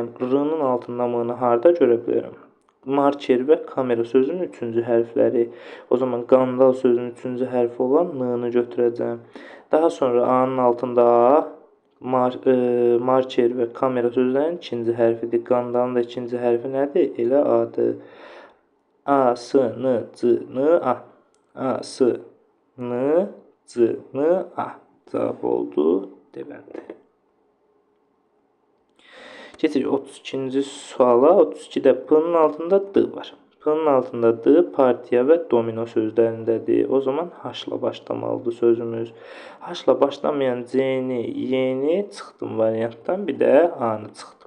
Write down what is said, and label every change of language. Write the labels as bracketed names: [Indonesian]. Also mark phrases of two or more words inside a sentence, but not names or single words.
[Azerbaijani] R-nın altında M-nı harda görə bilərəm? Marker və kamera sözünün 3-cü hərfləri. O zaman qandal sözünün 3-cü hərfi olan N-nı götürəcəm. Daha sonra A-nın altında A, marker və kamera sözlərinin 2-ci hərfidir. Qandalın da 2-ci hərfi nədir? Elə A-dır. A, S, N, C, N, A. A, S, N, C, N, A. Cavab oldu D bəndi. Keçirik 32-ci suala. 32-də P-nın altında D var. P-nın altında D partiya və domino sözlərindədir. O zaman H-la başlamalıdır sözümüz. H-la başlamayan C-ni, Y-ni çıxdım variantdan, bir də A-nı çıxdım.